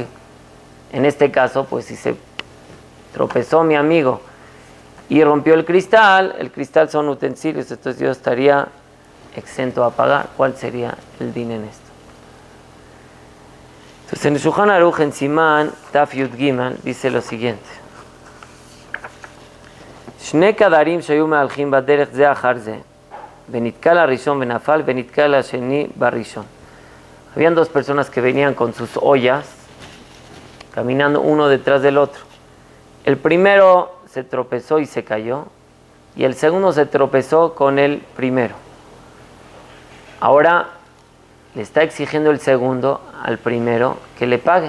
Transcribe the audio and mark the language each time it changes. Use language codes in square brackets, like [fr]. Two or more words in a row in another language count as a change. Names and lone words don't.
[es] En este caso, pues si se tropezó mi amigo y rompió el cristal son utensilios, entonces yo estaría exento a pagar. ¿Cuál sería el din en esto? Entonces en el Shulchan Aruch en Simán Taf Yud Gimel dice lo siguiente: [he] שני קדרים שהיו מהלכים בדרך זה אחר זה ונתקל הראשון ונפל ונתקל השני בראשון. [es] Habían dos personas que venían con sus ollas, caminando uno detrás del otro. El primero se tropezó y se cayó, y el segundo se tropezó con el primero. Ahora le está exigiendo el segundo al primero que le pague.